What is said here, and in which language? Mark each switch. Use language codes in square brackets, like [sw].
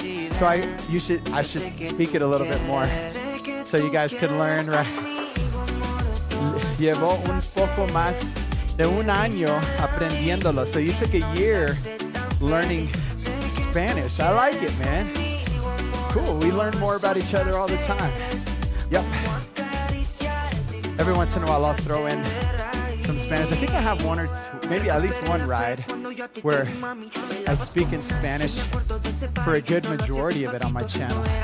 [en] So I should speak it a little bit more so you guys could learn, right? [es] Llevo un poco más de un año aprendiéndolo. [en] So you took a year learning Spanish. I like it, man. Cool. We learn more about each other all the time. Yep. Every once in a while, I'll throw in some Spanish. I think I have one or two, maybe at least one ride where I speak in Spanish for a good majority of it on my channel.